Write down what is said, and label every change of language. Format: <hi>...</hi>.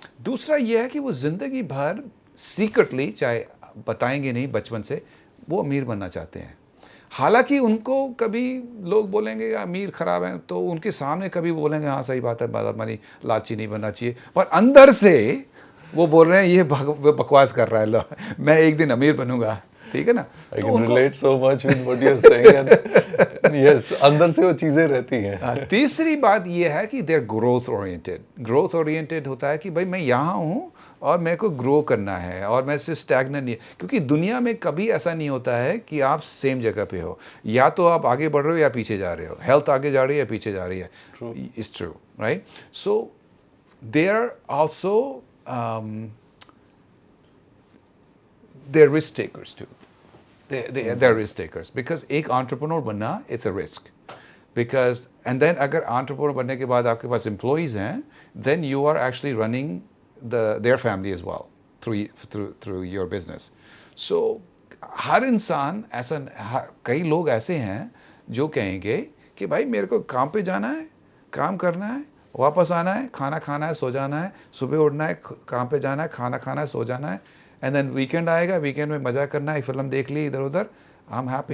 <hi>दूसरा ये है कि वो ज़िंदगी भर सीक्रेटली, चाहे बताएंगे नहीं बचपन से, वो अमीर बनना चाहते हैं। हालांकि उनको कभी लोग बोलेंगे अमीर ख़राब हैं, तो उनके सामने कभी बोलेंगे हाँ सही बात है, मानी लालची नहीं बनना चाहिए, पर अंदर से वो बोल रहे हैं ये बकवास कर रहा है, लो मैं एक दिन अमीर बनूंगा, ठीक है ना।</hi> <en>I can relate so much with what you're saying and yes,</en> <hi>अंदर से वो चीज़ें रहती हैं। तीसरी बात ये है कि देर ग्रोथ ओरिएंटेड। ग्रोथ ओरिएंटेड होता है कि भाई मैं यहाँ हूँ और मेरे को ग्रो करना है, और मैं से स्टैग्नेंट नहीं, क्योंकि दुनिया में कभी ऐसा नहीं होता है कि आप सेम जगह पे हो, या तो आप आगे बढ़ रहे हो या पीछे जा रहे हो। हेल्थ आगे जा रही है या पीछे जा रही है,</hi> <en>It's true, right. So they are also they are risk takers too. They're risk takers, because</en> <hi>एक entrepreneur बनना</hi> <en>it's a risk, because and then</en> <hi>अगर entrepreneur बनने के बाद आपके पास employees हैं,</hi> <en>then you are actually running their family as well through your business.</en> <hi>So हर इंसान ऐसा, कई लोग ऐसे हैं जो कहेंगे कि भाई मेरे को काम पे जाना है, काम करना है, वापस आना है, खाना खाना है, सो जाना है, सुबह उठना है, काम पे जाना है, खाना खाना है, सो जाना है,</hi> <en>and then</en> <hi>वीकेंड आएगा, वीकेंड में मजा करना है, फिल्म देख ली इधर उधर,</hi> <en>I am happy.</en>